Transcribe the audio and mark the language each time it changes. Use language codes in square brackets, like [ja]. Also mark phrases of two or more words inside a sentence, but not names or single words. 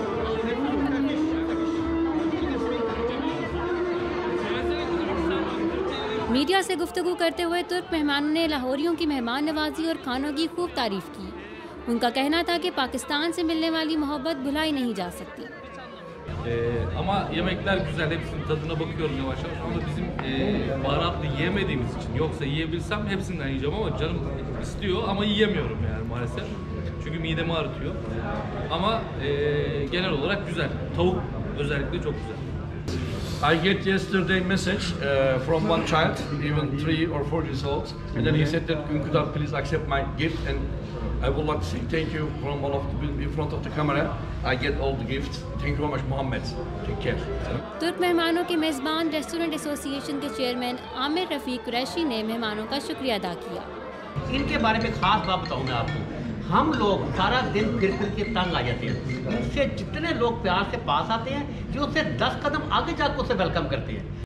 [ur] میڈیا سے گفتگو کرتے ہوئے ترک مہمانوں نے لاہوریوں کی مہمان نوازی اور کھانوں کی خوب تعریف کی. ان کا کہنا تھا کہ پاکستان سے ملنے والی محبت بھلائی نہیں جا سکتی. [tr] Ama yemekler güzel, hepsinin tadına bakıyorum yavaş yavaş. Ama bizim baharatlı yiyemediğimiz için, yoksa yiyebilsem hepsinden yiyeceğim ama canım istiyor ama yiyemiyorum yani maalesef. Çünkü midemi ağrıtıyor. Ama genel olarak güzel. Tavuk özellikle çok güzel. [en] I get yesterday message from one child, even 3 or 4 years old, and then he said that Ünküdar, please accept my gift, and I would like to say thank you from all of the in front of the camera. I get all the gifts. Thank you very much, Mohammed. Take care. [ur] ترک مہمانوں کے میزبان [en] restaurant association [ur] کے چیئرمین عامر رفیق قریشی نے مہمانوں کا شکریہ ادا کیا. ان کے بارے میں خاص بات بتاؤں میں آپ کو، ہم لوگ سارا دن پھر کے تنگ آ جاتے ہیں. ان سے جتنے لوگ پیار سے پاس آتے ہیں، جو اس سے 10 قدم آگے جا کر اسے ویلکم کرتے ہیں.